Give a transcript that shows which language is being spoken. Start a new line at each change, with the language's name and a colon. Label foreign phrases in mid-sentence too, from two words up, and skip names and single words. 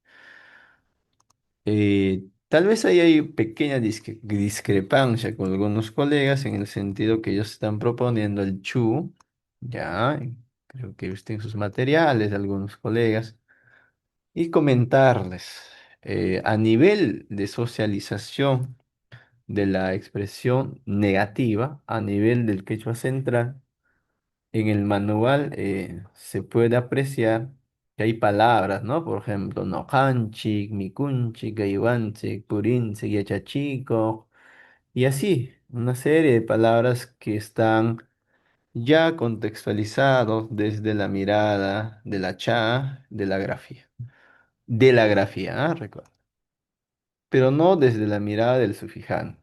Spanish: Tal vez ahí hay pequeña discrepancia con algunos colegas en el sentido que ellos están proponiendo el chu, ya, creo que visten sus materiales, algunos colegas, y comentarles, a nivel de socialización de la expresión negativa, a nivel del quechua central, en el manual se puede apreciar que hay palabras, ¿no? Por ejemplo,
Quechua: nojanchik, mikunchik, gayuanchik, purinchik, yachachico,
Spanish: y así, una serie de palabras que están ya contextualizados desde la mirada de la cha, de la grafía. De la grafía, recuerda, pero no desde la mirada del sufijante.